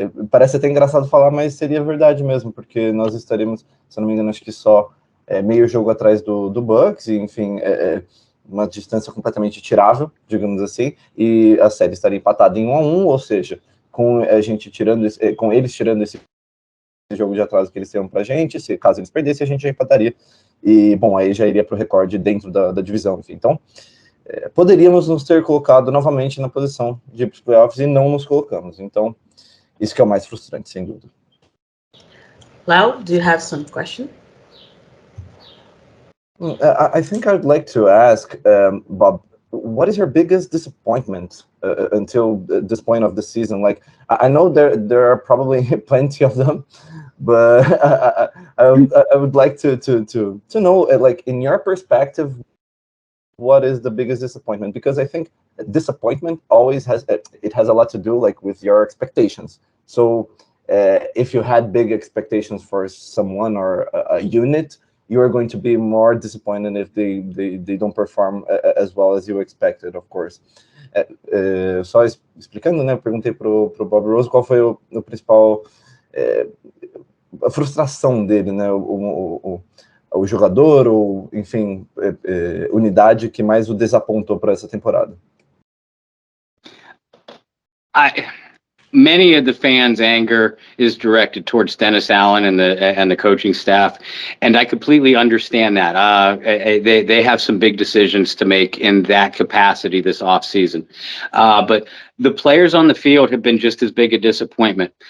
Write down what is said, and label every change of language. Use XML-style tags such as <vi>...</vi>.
<pt>Parece até engraçado falar, mas seria verdade mesmo, porque nós estaríamos, se eu não me engano, acho que só meio jogo atrás do Bucks, e, enfim, uma distância completamente tirável, digamos assim, e a série estaria empatada em 1-1, ou seja, com eles tirando esse jogo de atraso que eles tinham pra gente, caso eles perdessem, a gente já empataria, e, bom, aí já iria pro recorde dentro da divisão, enfim. Então, poderíamos nos ter colocado novamente na posição de ir pros playoffs, e não nos colocamos. Então, isso que é o mais frustrante, sem dúvida.</pt> <en>Lau, do you have some question? I think I'd like to ask, Bob, what is your biggest disappointment until this point of the season? Like, I know there are probably plenty of them, but I would like to know, like, in your perspective, what is the biggest disappointment? Because I think disappointment always has a lot to do, like, with your expectations. So if you had big expectations for someone or a unit, you are going to be more disappointed if they don't perform as well as you expected, of course.</en> <pt>Só explicando, né, eu perguntei pro Bob Rose qual foi o principal, a frustração dele, né, o jogador, ou, enfim, unidade que mais o desapontou para essa temporada.</pt> <en>Many of the fans' anger is directed towards Dennis Allen and the coaching staff, and I completely understand that. They have some big decisions to make in that capacity this offseason. But the players on the field have been just as big a disappointment.</en>